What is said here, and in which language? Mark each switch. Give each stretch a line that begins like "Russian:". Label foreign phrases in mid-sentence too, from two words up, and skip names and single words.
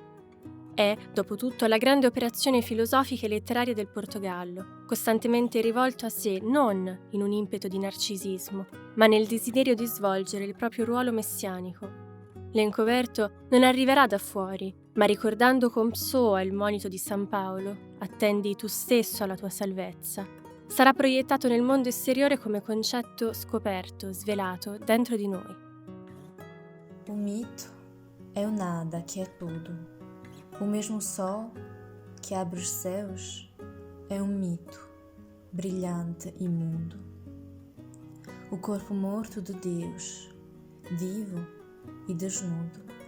Italian: È, dopo tutto, la grande operazione filosofica e letteraria del Portogallo, costantemente rivolto a sé non in un impeto di narcisismo, ma nel desiderio di svolgere il proprio ruolo messianico. L'encoberto non arriverà da fuori, ma ricordando con Psoa il monito di San Paolo, attendi tu stesso alla tua salvezza, sarà proiettato nel mondo esteriore come concetto scoperto, svelato dentro di noi.
Portuguese: O mito é o nada que é tudo. O mesmo sol que abre os céus é mito, brilhante e mundo. O corpo morto de Deus, vivo e desnudo.